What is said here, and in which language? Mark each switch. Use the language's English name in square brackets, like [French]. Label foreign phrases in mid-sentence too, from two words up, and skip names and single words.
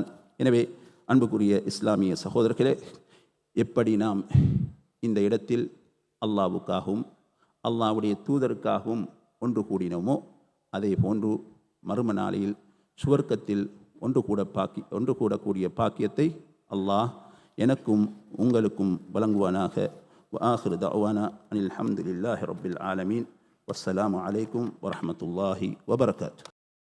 [Tamil] எனவே அன்புக்குரிய இஸ்லாமிய சகோதரர்களே, எப்படி நாம் இந்த இடத்தில் அல்லாஹ்வுக்காகவும் அல்லாஹ்வுடைய தூதருக்காகவும் ஒன்று கூடினோமோ, அதே போன்று மறும நாளையில் சுவர்க்கத்தில் ஒன்று கூடக்கூடிய பாக்கியத்தை அல்லாஹ் எனக்கும் உங்களுக்கும் வழங்குவானாக. [Arabic] وآخر دعوانا أن الحمد لله رب العالمين والسلام عليكم ورحمة الله وبركاته.